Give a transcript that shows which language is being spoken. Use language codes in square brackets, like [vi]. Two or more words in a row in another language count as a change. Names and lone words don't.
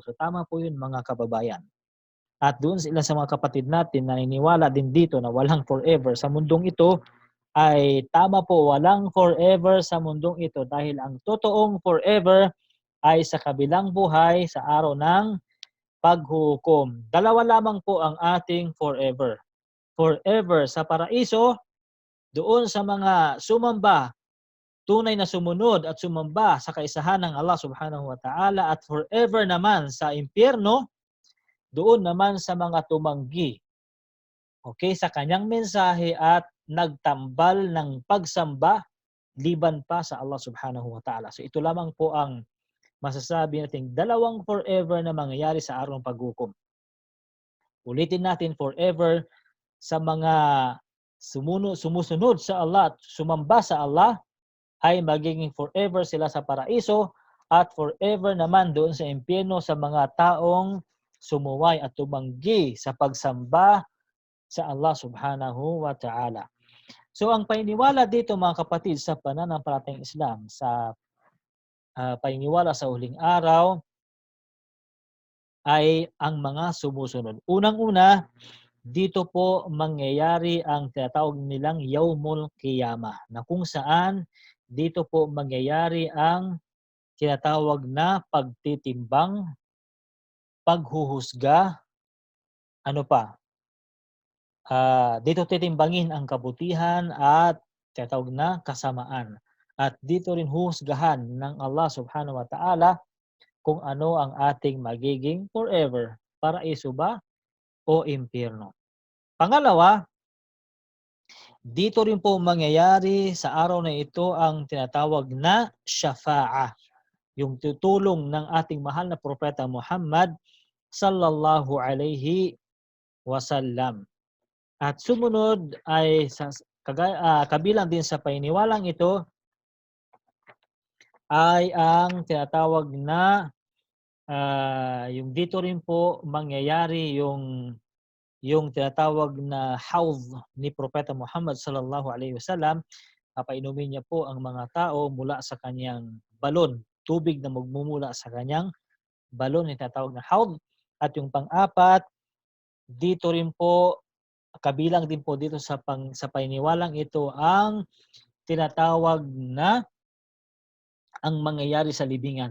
[tl] So tama po yun, mga kababayan. At doon sila sa mga kapatid natin na naniniwala din dito na walang forever sa mundong ito, ay tama po, walang forever sa mundong ito, dahil ang totoong forever ay sa kabilang buhay sa araw ng paghuhukom. Dalawa lamang po ang ating forever. Forever sa paraiso, doon sa mga sumamba, tunay na sumunod at sumamba sa kaisahan ng Allah [ar] سبحانه وتعالى, [tl] at forever naman sa impyerno, doon naman sa mga tumanggi, okay, sa kanyang mensahe at nagtambal ng pagsamba liban pa sa Allah [ar] سبحانه وتعالى. [tl] So ito lamang po ang masasabi nating dalawang forever na mangyayari sa araw ng paghukom. Ulitin natin, forever sa mga sumusunod sa Allah at sumamba sa Allah, ay magiging forever sila sa paraiso, at forever naman doon sa impyerno sa mga taong sumuway at tumanggi sa pagsamba sa Allah [ar] سبحانه وتعالى. [tl] So ang paniniwala dito, mga kapatid, sa pananampalatayang Islam, sa paniniwala sa huling araw, ay ang mga sumusunod. Unang-una, dito po mangyayari ang tinatawag nilang [ar] يوم القيامة, [tl] na kung saan dito po mangyayari ang tinatawag na pagtitimbang, paghuhusga, ano pa? Dito titimbangin ang kabutihan at tinatawag na kasamaan. At dito rin huhusgahan ng Allah [ar] سبحانه وتعالى [tl] kung ano ang ating magiging forever, paraiso ba o impyerno. Pangalawa, dito rin po mangyayari sa araw na ito ang tinatawag na syafa'ah, yung tutulong ng ating mahal na propeta Muhammad [ar] صلى الله عليه وسلم. [tl] At sumunod ay kabilang din sa paniniwalang ito ay ang tinatawag na yung dito rin po mangyayari yung tinatawag na hawd ni Propeta Muhammad [ar] صلى الله عليه وسلم. [tl] Papainumin niya po ang mga tao mula sa kanyang balon, tubig na magmumula sa kanyang balon, yung tinatawag na hawd. At yung pang-apat, dito rin po kabilang din po dito sa paniniwalang ito ang tinatawag na ang mangyayari sa libingan.